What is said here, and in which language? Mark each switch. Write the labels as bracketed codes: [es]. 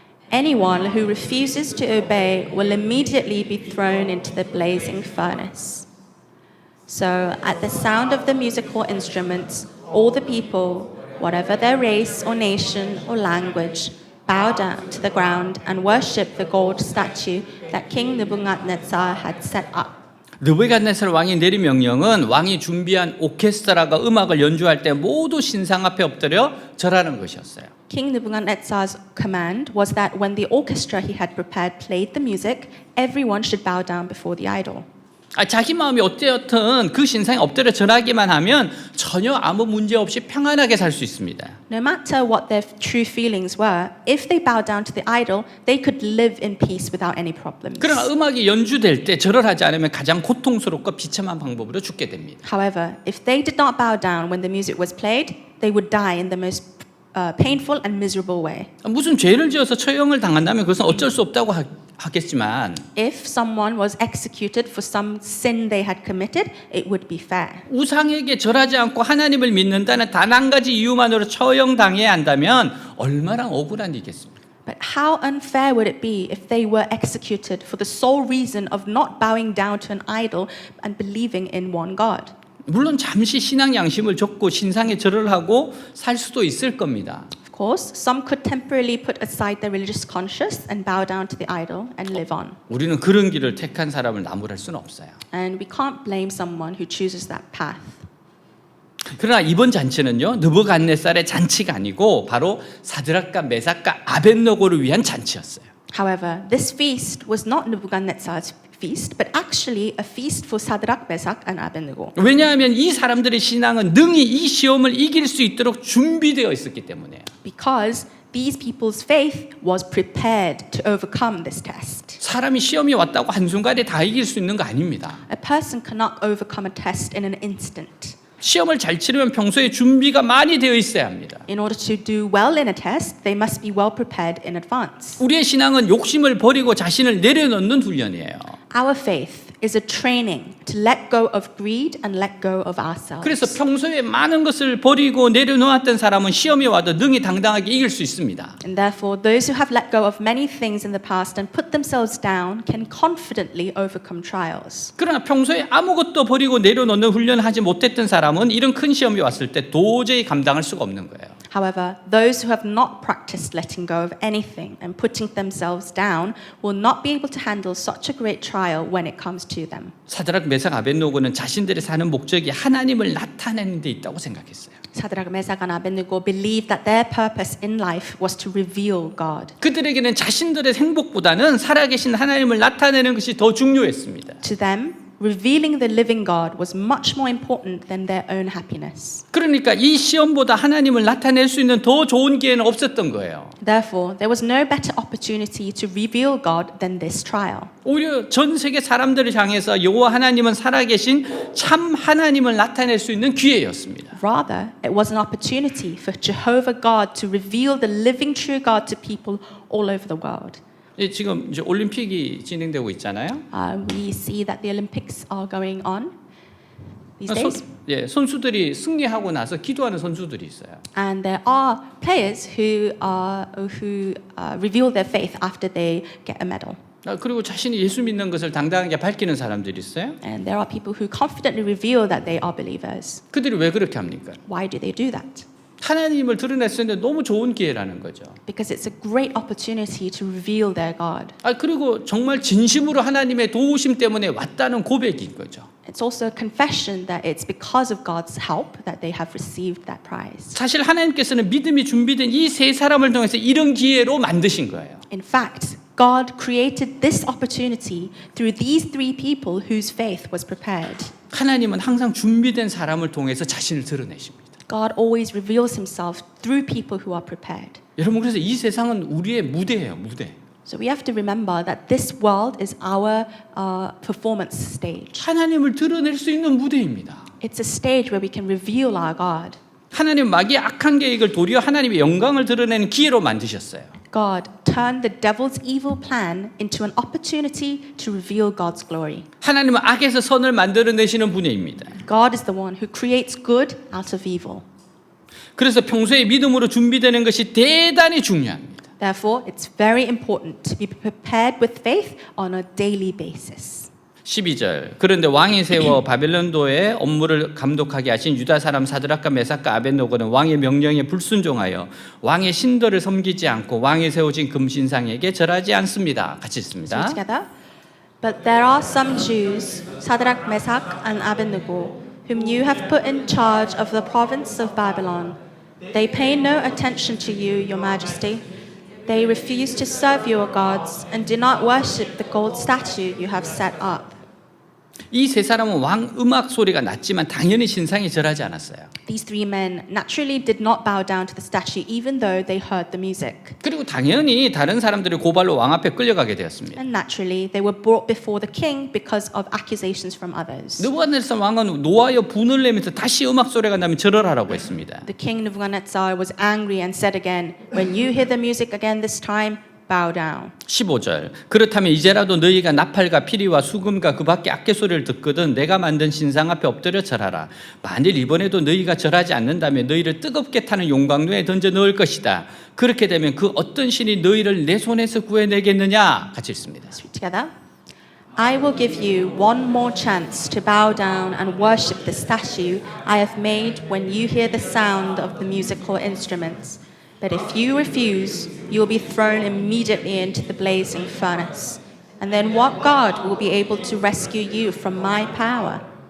[en] Anyone who refuses to obey will immediately be thrown into the blazing furnace." So, at the sound of the musical instruments, all the people, whatever their race or nation or language, bow down to the ground and worship the gold statue that King Nebuchadnezzar had set up. [ko] 느부갓네살 왕이 내린 명령은 왕이 준비한 오케스트라가 음악을 연주할 때 모두 신상 앞에 엎드려 절하는 것이었어요. [en] King Nebuchadnezzar's command was that when the orchestra he had prepared played the music, everyone should bow down before the idol. [ko] 자기 마음이 어때였든 그 신상에 엎드려 절하기만 하면 전혀 아무 문제 없이 평안하게 살 수 있습니다. [en] No matter what their true feelings were, if they bowed down to the idol, they could live in peace without any problems. [ko] 그러나 음악이 연주될 때 절을 하지 않으면 가장 고통스럽고 비참한 방법으로 죽게 됩니다. [en] However, if they did not bow down when the music was played, they would die in the most painful and miserable way. [ko] 무슨 죄를 지어서 처형을 당한다면 그것은 어쩔 수 없다고 하겠지만 [en] If someone was executed for some sin they had committed, it would be fair. [ko] 우상에게 절하지 않고 하나님을 믿는다는 단 한 가지 이유만으로 처형당해야 한다면 얼마나 억울한 일이겠습니까? [en] But how unfair would it be if they were executed for the sole reason of not bowing down to an idol and believing in one God? [ko] 물론 잠시 신앙 양심을 줬고 신상에 절을 하고 살 수도 있을 겁니다. [en] Of course, some could temporarily put aside their religious conscience and bow down to the idol and live on. [ko] 우리는 그런 길을 택한 사람을 나무랄 수는 없어요. [en] And we can't blame someone who chooses that path. [ko] 그러나 이번 잔치는요, 느부갓네살의 잔치가 아니고 바로 사드락과 메삭과 아벳느고를 위한 잔치였어요. [en] However, this feast was not Nebuchadnezzar's feast, but actually a feast for Sadrach, Meshach, and Abednego. [ko] 왜냐하면 이 사람들의 신앙은 능히 이 시험을 이길 수 있도록 준비되어 있었기 때문에요. [en] Because these people's faith was prepared to overcome this test. [ko] 사람이 시험이 왔다고 한순간에 다 이길 수 있는 거 아닙니다. [en] A person cannot overcome a test in an instant. [ko] 시험을 잘 치려면 평소에 준비가 많이 되어 있어야 합니다. [en] In order to do well in a test, they must be well prepared in advance. [ko] 우리의 신앙은 욕심을 버리고 자신을 내려놓는 훈련이에요. [en] Our faith is a training to let go of greed and let go of ourselves. [ko] 그래서 평소에 많은 것을 버리고 내려놓았던 사람은 시험이 와도 능히 당당하게 이길 수 있습니다. [en] And therefore, those who have let go of many things in the past and put themselves down can confidently overcome trials. [ko] 그러나 평소에 아무것도 버리고 내려놓는 훈련을 하지 못했던 사람은 이런 큰 시험이 왔을 때 도저히 감당할 수가 없는 거예요. [en] However, those who have not practiced letting go of anything and putting themselves down will not be able to handle such a great trial when it comes to them. [ko] 사드락, 메삭, 아벳느고는 자신들이 사는 목적이 하나님을 나타내는 데 있다고 생각했어요. [en] Sadrach, Meshach, and Abednego believed that their purpose in life was to reveal God. [ko] 그들에게는 자신들의 행복보다는 살아계신 하나님을 나타내는 것이 더 중요했습니다. [en] To them, revealing the living God was much more important than their own happiness. [ko] 그러니까 이 시험보다 하나님을 나타낼 수 있는 더 좋은 기회는 없었던 거예요. [en] Therefore, there was no better opportunity to reveal God than this trial. [ko] 오히려 전 세계 사람들을 향해서 여호와 하나님은 살아계신 참 하나님을 나타낼 수 있는 기회였습니다. [en] Rather, it was an opportunity for Jehovah God to reveal the living true God to people all over the world. [ko] 예, 지금 이제 올림픽이 진행되고 있잖아요. [en] We see that the Olympics are going on these days. [ko] 선수들이 승리하고 나서 기도하는 선수들이 있어요. [en] And there are players who reveal their faith after they get a medal. [ko] 그리고 자신이 예수 믿는 것을 당당하게 밝히는 사람들이 있어요. [en] And there are people who confidently reveal that they are believers. [ko] 그들이 왜 그렇게 합니까? [en] Why do they do that? [ko] 하나님을 드러낼 수 있는 너무 좋은 기회라는 거죠. [en] Because it's a great opportunity to reveal their God. [ko] 그리고 정말 진심으로 하나님의 도우심 때문에 왔다는 고백인 거죠. [en] It's also a confession that it's because of God's help that they have received that prize. [ko] 사실 하나님께서는 믿음이 준비된 이 세 사람을 통해서 이런 기회로 만드신 거예요. [en] In fact, God created this opportunity through these three people whose faith was prepared. [ko] 하나님은 항상 준비된 사람을 통해서 자신을 드러내십니다. [en] God always reveals himself through people who are prepared. [ko] 여러분 그래서 이 세상은 우리의 무대예요, 무대. [en] So we have to remember that this world is our performance stage. [ko] 하나님을 드러낼 수 있는 무대입니다. [en] It's a stage where we can reveal our God. [ko] 하나님 마귀의 악한 계획을 도리어 하나님의 영광을 드러내는 기회로 만드셨어요. [en] God turned the devil's evil plan into an opportunity to reveal God's glory. [ko] 하나님은 악에서 선을 만들어내시는 분입니다. [en] God is the one who creates good out of evil. [ko] 그래서 평소에 믿음으로 준비되는 것이 대단히 중요합니다. [en] Therefore, it's very important to be prepared with faith on a daily basis. [ko] 12절 그런데 왕이 세워 바벨론도의 업무를 감독하게 하신 유다 사람 사드락과 메삭과 아벳노고는 왕의 명령에 불순종하여 왕의 신들을 섬기지 않고 왕이 세우신 금신상에게 절하지 않습니다. 같이 [en] So [ko] 읽습니다. [en] together. But there are some Jews, Shadrach, Meshach, and Abednego, whom you have put in charge of the province of Babylon. They pay no attention to you, your majesty. They refuse to serve your gods and do not worship the gold statue you have set up. [ko] 이 세 사람은 왕 음악 소리가 났지만 당연히 신상에 절하지 않았어요. [en] These three men naturally did not bow down to the statue even though they heard the music. [ko] 그리고 당연히 다른 사람들의 고발로 왕 앞에 끌려가게 되었습니다. [en] And naturally they were brought before the king because of accusations from others. [ko] 느부갓네살 왕은 노하여 분을 내면서 다시 음악 소리가 나면 절하라고 했습니다. [en] The king Nebuchadnezzar was angry and said again, when you hear the music again this time, bow down. [ko] 15절 그렇다면 이제라도 너희가 나팔과 피리와 수금과 그 밖에 악기 소리를 듣거든 내가 만든 신상 앞에 엎드려 절하라. 만일 이번에도 너희가 절하지 않는다면 너희를 뜨겁게 타는 용광로에 던져 넣을 것이다. 그렇게 되면 그 어떤 신이 너희를 내 손에서 구해내겠느냐. 같이 읽습니다. [en] Together. I will give you one more chance to bow down and worship the statue I have made when you hear the sound of the musical instruments. But if you refuse, you will be thrown immediately into the blazing furnace. And then what God will be able to rescue you from my power?